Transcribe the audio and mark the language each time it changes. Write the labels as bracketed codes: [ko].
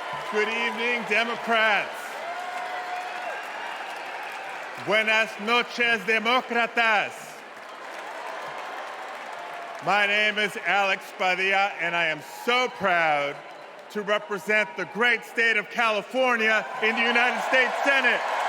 [en] Good evening, Democrats. [es] Buenas noches, demócratas. [en] My name is Alex Padilla, and I am so proud to represent the great state of California in the United States Senate.